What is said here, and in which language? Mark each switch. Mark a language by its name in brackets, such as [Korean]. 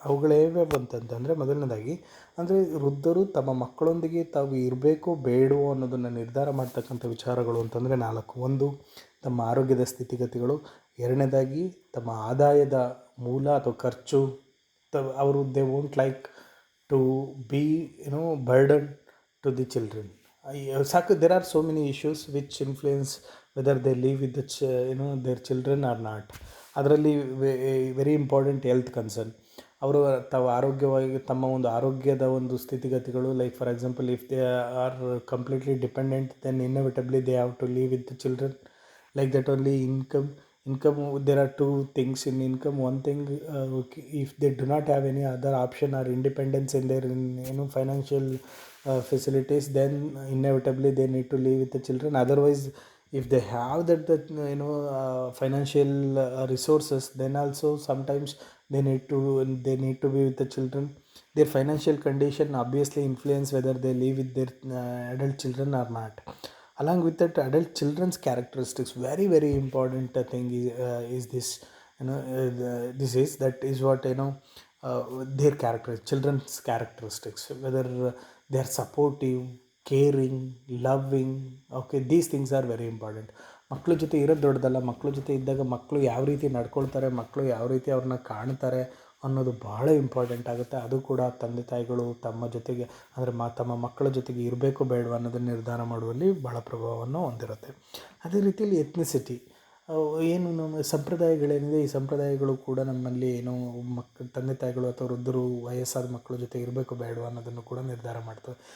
[Kannada] ಅವುಗಳು ಯಾವ್ಯಾವು ಅಂತಂತಂದರೆ, ಮೊದಲನೇದಾಗಿ ಅಂದರೆ ವೃದ್ಧರು ತಮ್ಮ ಮಕ್ಕಳೊಂದಿಗೆ ತಾವು ಇರಬೇಕೋ ಬೇಡವೋ ಅನ್ನೋದನ್ನು ನಿರ್ಧಾರ ಮಾಡ್ತಕ್ಕಂಥ ವಿಚಾರಗಳು ಅಂತಂದರೆ 4. ಒಂದು, ತಮ್ಮ ಆರೋಗ್ಯದ ಸ್ಥಿತಿಗತಿಗಳು. ಎರಡನೇದಾಗಿ ತಮ್ಮ ಆದಾಯದ ಮೂಲ ಅಥವಾ ಖರ್ಚು. [English] ಅವರು they won't like to be burden to the children. there are so many issues which influence whether they live with their children or not. ಅದರಲ್ಲಿ very important health concern. [Kannada] ಅವರು ತಾವು ಆರೋಗ್ಯವಾಗಿ ತಮ್ಮ ಒಂದು ಆರೋಗ್ಯದ ಒಂದು ಸ್ಥಿತಿಗತಿಗಳು, [English] Like for example if they are completely dependent then inevitably they have to live with the children. like that only. Income, there are two things in income. One thing, if they do not have any other option or independence in their financial facilities, then inevitably they need to live with the children. Otherwise, if they have that financial resources, then also sometimes they need to be with the children. Their financial condition obviously influence whether they live with their adult children or not. Along with that, adult children's characteristics, very very important thing is this. This is that is what their children's characteristics, whether they are supportive, caring, loving. Okay, these things are very important. [Kannada] ಮಕ್ಕಳ ಜೊತೆ ಇರೋದು ದೊಡ್ಡದಲ್ಲ. ಮಕ್ಕಳ ಜೊತೆ ಇದ್ದಾಗ ಮಕ್ಕಳು ಯಾವ ರೀತಿ ನಡ್ಕೊಳ್ತಾರೆ, ಮಕ್ಕಳು ಯಾವ ರೀತಿ ಅವ್ರನ್ನ ಕಾಣ್ತಾರೆ ಅನ್ನೋದು ಬಹಳ ಇಂಪಾರ್ಟೆಂಟ್ ಆಗುತ್ತೆ. ಅದು ಕೂಡ ತಂದೆ ತಾಯಿಗಳು ತಮ್ಮ ಜೊತೆಗೆ ಅಂದರೆ ತಮ್ಮ ಮಕ್ಕಳ ಜೊತೆಗೆ ಇರಬೇಕು ಬೇಡವ ಅನ್ನೋದನ್ನು ನಿರ್ಧಾರ ಮಾಡುವಲ್ಲಿ ಬಹಳ ಪ್ರಭಾವವನ್ನು ಹೊಂದಿರುತ್ತೆ. ಅದೇ ರೀತಿಯಲ್ಲಿ ಎತ್ನಿಸಿಟಿ, ಏನು ನಮ್ಮ ಸಂಪ್ರದಾಯಗಳೇನಿದೆ, ಈ ಸಂಪ್ರದಾಯಗಳು ಕೂಡ ನಮ್ಮಲ್ಲಿ ತಂದೆ ತಾಯಿಗಳು ಅಥವಾ ವೃದ್ಧರು ವಯಸ್ಸಾದ ಮಕ್ಕಳ ಜೊತೆ ಇರಬೇಕು ಬೇಡವ ಅನ್ನೋದನ್ನು ಕೂಡ ನಿರ್ಧಾರ ಮಾಡ್ತವೆ.